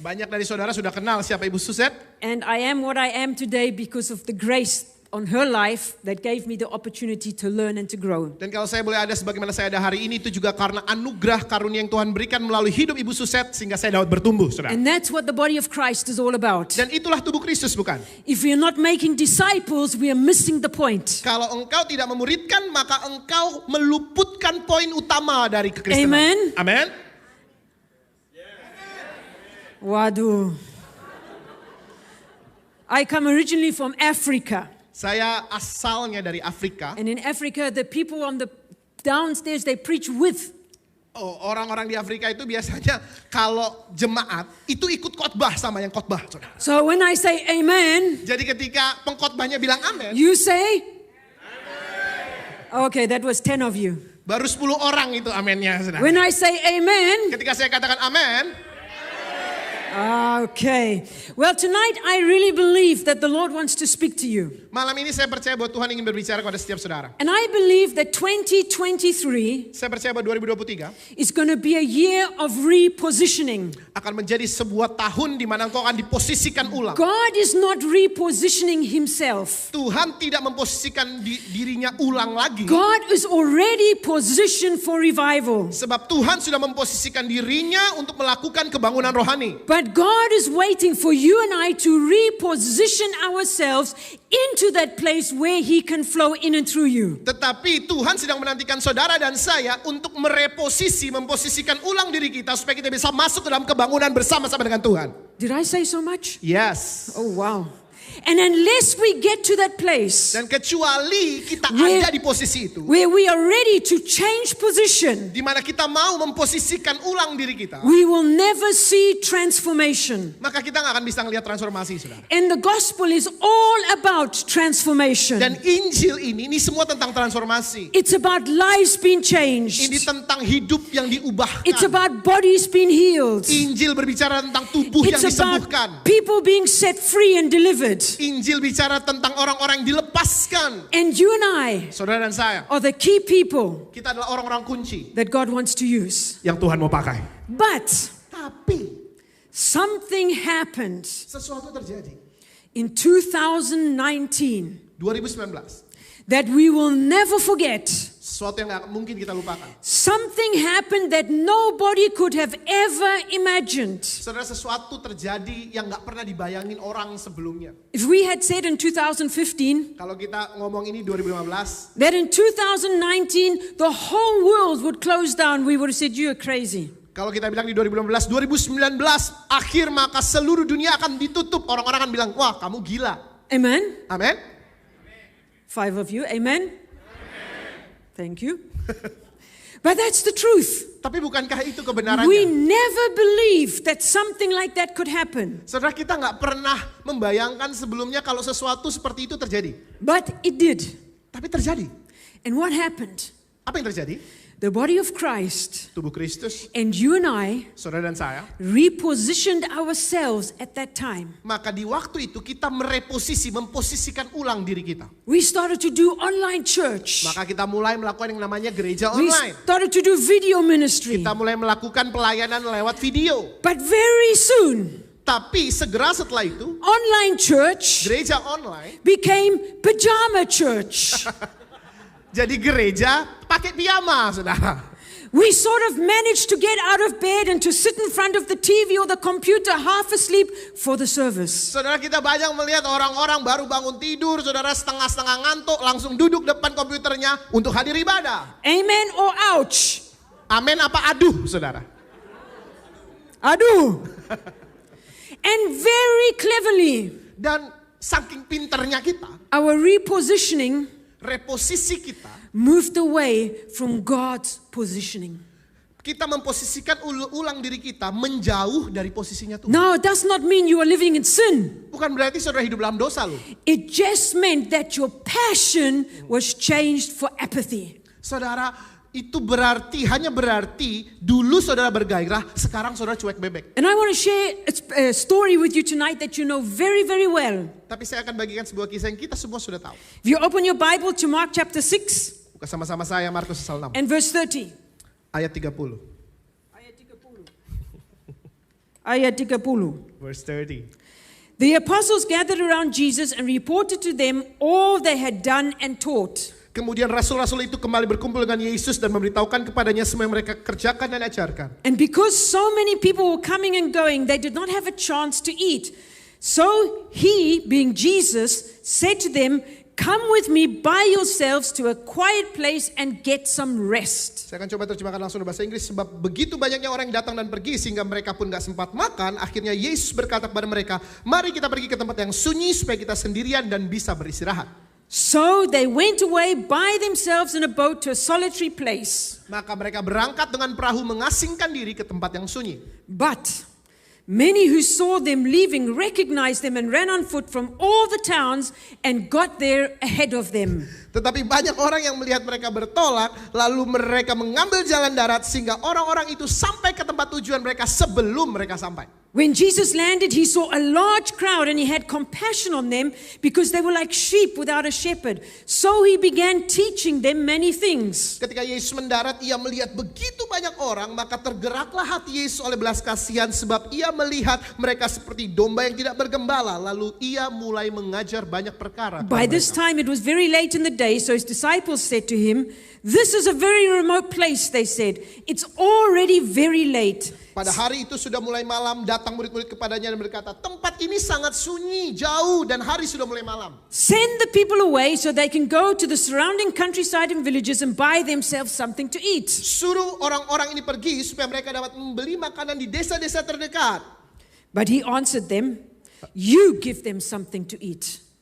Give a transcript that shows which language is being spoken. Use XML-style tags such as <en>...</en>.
<id>Banyak dari saudara sudah kenal siapa Ibu Suzette.</id> <en>And I am what I am today because of the grace on her life that gave me the opportunity to learn and to grow.</en> <id>Dan kalau saya boleh ada sebagaimana saya ada hari ini itu juga karena anugerah karunia yang Tuhan berikan melalui hidup Ibu Suzette sehingga saya dapat bertumbuh, saudara.</id> <en>And that's what the body of Christ is all about.</en> <id>Dan itulah tubuh Kristus, bukan?</id> <en>If we are not making disciples, we are missing the point.</en> <id>Kalau engkau tidak memuridkan, maka engkau meluputkan poin utama dari kekristenan.</id> <en>Amen. Amen.</en> <id>Waduh.</id> <en>I come originally from Africa.</en> <id>Saya asalnya dari Afrika.</id> <en>And in Africa, the people on the downstairs, they preach with.</en> <id>Oh, orang-orang di Afrika itu biasanya kalau jemaat itu ikut khotbah sama yang khotbah, saudara.</id> <en>So when I say amen,</en> <id>Jadi ketika pengkhotbahnya bilang amin,</id> <en>you say? Amen. Okay, that was 10 of you.</en> <id>baru 10 orang itu amennya, saudara.</id> <en>When I say amen,</en> <id>Ketika saya katakan amin,</id> <en>okay. Well, tonight I really believe that the Lord wants to speak to you.</en> <id>malam ini saya percaya bahwa Tuhan ingin berbicara kepada setiap saudara.</id> <en>And I believe that 2023</en> <id>Saya percaya bahwa 2023</id> <en>is going to be a year of repositioning.</en> <id>akan menjadi sebuah tahun di mana engkau akan diposisikan ulang.</id> <en>God is not repositioning himself.</en> <id>Tuhan tidak memposisikan dirinya ulang lagi.</id> <en>God is already positioned for revival.</en> <id>Sebab Tuhan sudah memposisikan dirinya untuk melakukan kebangunan rohani.</id> <en>But God is waiting for you and I to reposition ourselves into that place where He can flow in and through you.</en> <id>Tetapi Tuhan sedang menantikan saudara dan saya untuk memposisikan ulang diri kita supaya kita bisa masuk ke dalam kebangunan bersama-sama dengan Tuhan.</id> <en>Did I say so much? Yes. Oh, wow. And unless we get to that place</en> <id>Dan kecuali kita</id> <en>Where-</en> <id>ada di posisi itu,</id> <en>where we are ready to change position,</en> <id>di mana kita mau memposisikan ulang diri kita,</id> <en>we will never see transformation.</en> <id>maka kita nggak akan bisa ngelihat transformasi, saudara.</id> <en>And the gospel is all about transformation.</en> <id>Dan Injil ini semua tentang transformasi.</id> <en>It's about lives being</en> <id>Ini</id> <en>changed.</en> <id>tentang hidup yang diubahkan.</id> <en>It's about bodies being healed.</en> <id>Injil berbicara tentang tubuh yang</id> <en>It's about</en> <id>disembuhkan.</id> <en>people being set free and delivered.</en> <id>Injil bicara tentang orang-orang yang dilepaskan.</id> <en>And you and I</en> <id>Saudara dan saya,</id> <en>are the key people</en> <id>kita adalah orang-orang kunci</id> <en>that God wants to use.</en> <id>yang Tuhan mau pakai.</id> <en>But</en> <id>Tapi</id> <en>something happened</en> <id>sesuatu terjadi.</id> <en>in 2019</en> <id>2019.</id> <en>that we will never forget.</en> <id>Sesuatu yang gak mungkin kita lupakan.</id> <en>Something happened that nobody could have ever imagined.</en> <id>Saudara, sesuatu terjadi yang gak pernah dibayangin orang sebelumnya.</id> <en>If we had said in 2015</en> <id>Kalau kita ngomong ini 2015,</id> <en>that in 2019 the whole world would close down, we would have said you're crazy.</en> <id>kalau kita bilang di 2019 akhir maka seluruh dunia akan ditutup. Orang-orang akan bilang, wah kamu gila.</id> <en>Amen?</en> <id>Amin.</id> <en>5 of you, amen? Thank you. But that's the truth.</en> <id>Tapi bukankah itu</id> <en>We</en> <id>kebenarannya?</id> <en>never believed that something like that could happen.</en> <id>Saudara, kita gak pernah membayangkan sebelumnya kalau sesuatu seperti itu terjadi.</id> <en>But it did.</en> <id>Tapi terjadi.</id> <en>And what happened?</en> <id>Apa yang terjadi?</id> <en>The body of Christ</en> <id>Tubuh Kristus,</id> <en>and you and I</en> <id>saudara dan saya,</id> <en>repositioned ourselves at that time.</en> <id>maka di waktu itu kita memposisikan ulang diri kita.</id> <en>We started to do online church.</en> <id>Maka kita mulai melakukan yang namanya gereja</id> <en>We</en> <id>online.</id> <en>started to do video ministry.</en> <id>Kita mulai melakukan pelayanan lewat video.</id> <en>But very soon,</en> <id>Tapi segera setelah itu,</id> <en>online church</en> <id>gereja online</id> <en>became pajama church.</en> <id>jadi gereja pakai piyama, saudara.</id> <en>We sort of managed to get out of bed and to sit in front of the TV or the computer half asleep for the service.</en> <id>Saudara, kita banyak melihat orang-orang baru bangun tidur, saudara setengah-setengah ngantuk, langsung duduk depan komputernya untuk hadir ibadah.</id> <en>Amen or ouch?</en> <id>Amin apa aduh, saudara? Aduh.</id> <en>And very cleverly,</en> <id>Dan saking pinternya kita,</id> <en>our repositioning</en> <id>reposisi kita,</id> <en>moved away from God's positioning.</en> <id>kita memposisikan ulang diri kita menjauh dari posisinya Tuhan.</id> <en>Now, it does not mean you are living in sin.</en> <id>Bukan berarti saudara hidup dalam dosa loh.</id> <en>It just meant that your passion was changed for apathy.</en> <id>Saudara, itu hanya berarti dulu saudara bergairah, sekarang saudara cuek bebek.</id> <en>And I want to share a story with you tonight that you know very, very well.</en> <id>Tapi saya akan bagikan sebuah kisah yang kita semua sudah tahu.</id> <en>If you open your Bible to Mark chapter 6</en> <id>Buka sama-sama saya Markus pasal 6</id> <en>and verse 30.</en> <id>ayat 30. ayat 30.</id> <en>Verse 30. The apostles gathered around Jesus and reported to them all they had done and taught.</en> <id>Kemudian rasul-rasul itu kembali berkumpul dengan Yesus dan memberitahukan kepadanya semua yang mereka kerjakan dan ajarkan.</id> <en>And because so many people were coming and going, they did not have a chance to eat. So he, being Jesus, said to them, "Come with me by yourselves to a quiet place and get some rest."</en> <id>Saya akan coba terjemahkan langsung dalam bahasa Inggris. Sebab begitu banyaknya orang yang datang dan pergi sehingga mereka pun gak sempat makan. Akhirnya Yesus berkata kepada mereka, mari kita pergi ke tempat yang sunyi supaya kita sendirian dan bisa beristirahat.</id> <en>So they went away by themselves in a boat to a solitary place.</en> <id>Maka mereka berangkat dengan perahu mengasingkan diri ke tempat yang sunyi.</id> <en>But many who saw them leaving recognized them and ran on foot from all the towns and got there ahead of them.</en> <id>Tetapi banyak orang yang melihat mereka bertolak, lalu mereka mengambil jalan darat sehingga orang-orang itu sampai ke tempat tujuan mereka sebelum mereka sampai.</id> <en>When Jesus landed, he saw a large crowd and he had compassion on them because they were like sheep without a shepherd. So he began teaching them many things.</en> <id>Ketika Yesus mendarat, ia melihat begitu banyak orang, maka tergeraklah hati Yesus oleh belas kasihan sebab ia melihat mereka seperti domba yang tidak bergembala. Lalu ia mulai mengajar banyak perkara.</id> <en>By this time it was very late in the day, so his disciples said to him, "This is a very remote place," they said. "It's already very late."</en> <id>Pada hari itu sudah mulai malam, datang murid-murid kepadanya dan berkata, tempat ini sangat sunyi, jauh, dan hari sudah mulai malam.</id> <en>Send the people away so they can go to the surrounding countryside and villages and buy themselves something to eat.</en> <id>Suruh orang-orang ini pergi supaya mereka dapat membeli makanan di desa-desa terdekat.</id> <en>But he answered them, "You give them something to eat."</en>